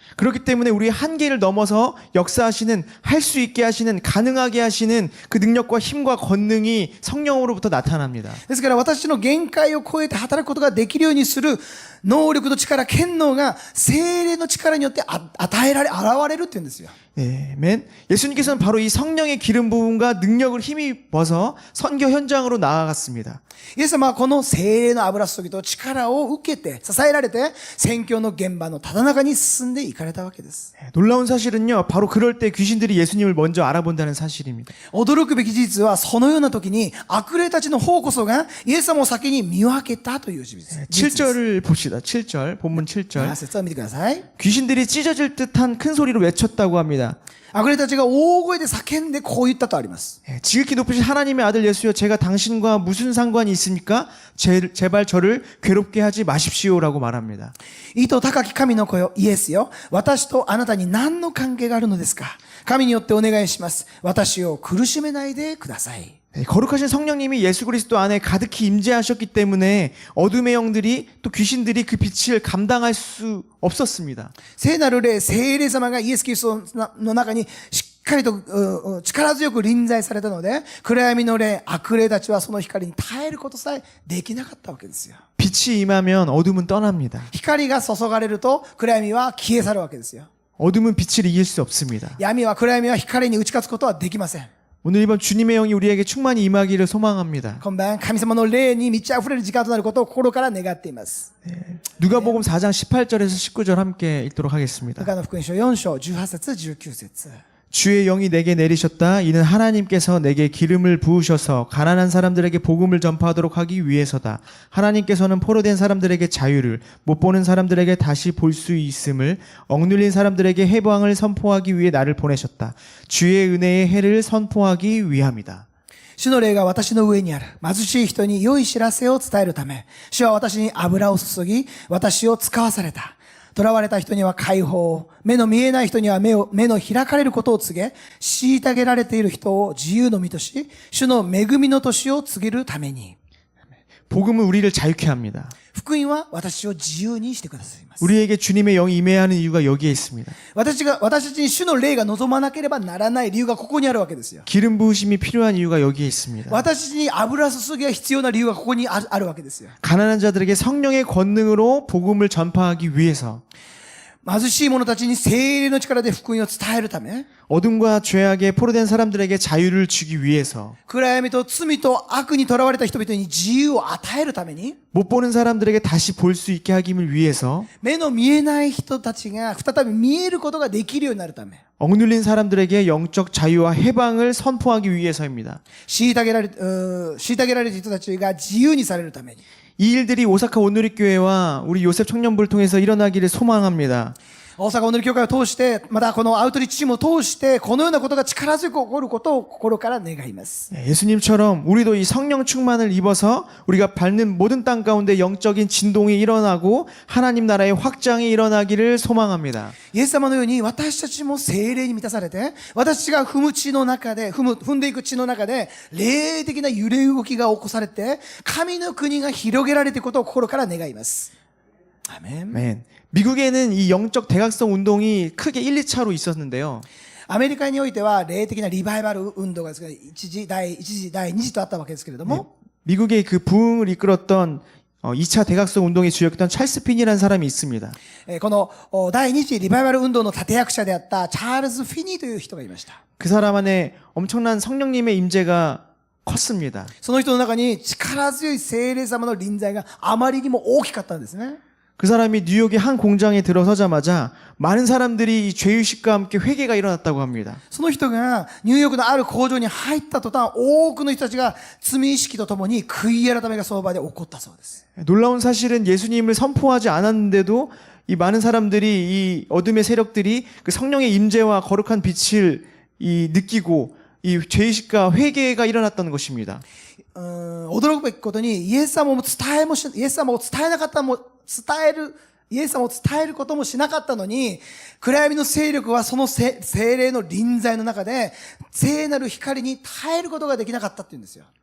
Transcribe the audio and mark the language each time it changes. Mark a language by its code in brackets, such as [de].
[ko] 그렇기 때문에 우리의 한계를 넘어서 역사하시는, 할 수 있게 하시는, 가능하게 하시는 그 능력과 힘과 권능이 성령으로부터 나타납니다. [ja] ですから私たちの限界を超えて働くことができるようにする能力と力、権能が聖霊の力によって現れるって言うんですよ。 [ko] 아멘. 예수님께서는 바로 이 성령의 기름 부음과 능력을 힘입어서 선교 현장으로 나아갔습니다. [ja] イエス様はこの聖霊の油注ぎと力を受けて、支えられて、宣教の現場のただ中に進んでいかれたわけです。 [ko] 놀라운 사실은요, 바로 그럴 때 귀신들이 예수님을 먼저 알아본다는 사실입니다. [ja] 驚くべき事実は、そのような時に悪霊たちの方こそがイエス様を先に見分けたという事実です。 [ko] 7절을 봅시다. 7절, 본문 7절. [ja] 説を見てください。 [ko] 귀신들이 찢어질 듯한 큰 소리로 외쳤다고 합니다. [ja] 悪霊たちが大声で叫んでこう言ったとあります。 [ko] 지극히 높으신 하나님의 아들 예수여, 제가 당신과 무슨 상관이 있습니까? 제발 저를 괴롭게 하지 마십시오라고 말합니다. [ja] 意図高き神の子よ、イエスよ、私とあなたに何の関係があるのですか？神によってお願いします。私を苦しめないでください。 [ko] 거룩하신 성령님이 예수 그리스도 안에 가득히 임재하셨기 때문에 어둠의 영들이 또 귀신들이 그 빛을 감당할 수 없었습니다. [ja] 聖なる霊、聖霊様がイエス・キリストの中にしっかりと力強く臨在されたので、暗闇の霊、悪霊たちはその光に耐えることさえできなかったわけですよ。 [ko] 빛이 임하면 어둠은 떠납니다. [ja] 光が注がれると暗闇は消え去るわけですよ。 [ko] 어둠은 빛을 이길 수 없습니다. [ja] 暗闇は光に打ち勝つことはできません。 [ko] 오늘 이번 주님의 영이 우리에게 충만히 임하기를 소망합니다. [ja] 今晩、神様の霊に満ち溢れる時間となることを心から願っています。 [ko] 누가복음 4장 18절에서 19절 함께 읽도록 하겠습니다. [ja] ルカの福音書4章18節19節 [ko] 주의 영이 내게 내리셨다. 이는 하나님께서 내게 기름을 부으셔서 가난한 사람들에게 복음을 전파하도록 하기 위해서다. 하나님께서는 포로된 사람들에게 자유를, 못 보는 사람들에게 다시 볼 수 있음을, 억눌린 사람들에게 해방을 선포하기 위해 나를 보내셨다. 주의 은혜의 해를 선포하기 위함이다. [ja] 主の霊が私の上にある。貧しい人に良い知らせを伝えるため、主は私に油を注ぎ、私を使わされた。囚われた人には解放を、目の見えない人には目の開かれることを告げ、虐げられている人を自由の身とし、主の恵みの年を告げるために。 [ko] 복음은 우리를 자유케 합니다. [ja] 福音は私を自由にしてくださいます。 [ko] 우리에게 주님의 영이 임해야 하는 이유가 여기에 있습니다. [ja] 私たちに主の霊が望まなければならない理由がここにあるわけですよ。 [ko] 기름 부으심이 필요한 이유가 여기에 있습니다. [ja] 私たちに油注ぎが必要な理由がここにあるわけですよ。 [ko] 가난한 자들에게 성령의 권능으로 복음을 전파하기 위해서 [ja] 貧しい者たちに聖霊の力で福音を伝えるため、 [ko] 어둠과 죄악에 포로된 사람들에게 자유를 주기 위해서 [ja] 暗闇と罪と悪に囚われた人々に自由を与えるために、 [ko] 못 보는 사람들에게 다시 볼 수 있게 하기를 위해서 [ja] 目の見えない人たちが再び見えることができるようになるため、 [ko] 억눌린 사람들에게 영적 자유와 해방을 선포하기 위해서입니다. [ja] 虐げられた人たちが自由にされるために、 [ko] 이 일들이 오사카 온누리교회와 우리 요셉 청년부를 통해서 일어나기를 소망합니다. [ja] 大阪お祈り教会を通して、またこのアウトリッチチームを通して、このようなことが力強く起こることを心から願います。 [ko] 예수님처럼 우리도 이 성령 충만을 입어서 우리가 밟는 모든 땅 가운데 영적인 진동이 일어나고 하나님 나라의 확장이 일어나기를 소망합니다. [ja] イエス様のように私たちも聖霊に満たされて、私たちが踏む地の中で、踏んでいく地の中で、霊的な揺れ動きが起こされて、神の国が広げられていくことを心から願います。アメン。 [ko] 아멘. 미국에는 이 영적 대각성 운동이 크게 1, 2차로 있었는데요. [ja] アメリカにおいては霊的なリバイバル運動が一次、第二次とあったわけですけれども、 [ko] 미국의 그 부흥을 이끌었던 2차 대각성 운동의 주역이었던 찰스 핀이라는 사람이 있습니다. [ja] この第二次リバイバル運動の立役者であったチャールズ・フィニーという人がいました。 [ko] 그 사람 안에 엄청난 성령님의 임재가 컸습니다. [ja] その人の中に力強い聖霊様の臨在があまりにも大きかったんですね。 [ko] 그 사람이 뉴욕의 한 공장에 들어서자마자 많은 사람들이 이 죄의식과 함께 회개가 일어났다고 합니다. [ja] その人がニューヨークのある工場に入った途端、多くの人たちが罪意識とともに悔い改めがその場で起こったそうです。 [ko] 놀라운 사실은 예수님을 선포하지 않았는데도 이 많은 사람들이 이 어둠의 세력들이 그 성령의 임재와 거룩한 빛을 느끼고 이 죄의식과 회개가 일어났다는 것입니다. [ja] 驚くべきことにイエス様を伝えなかったもイエス様を伝えることもしなかったのに、暗闇の勢力はその聖霊の臨在の中で聖なる光に耐えることができなかったって言うんですよ。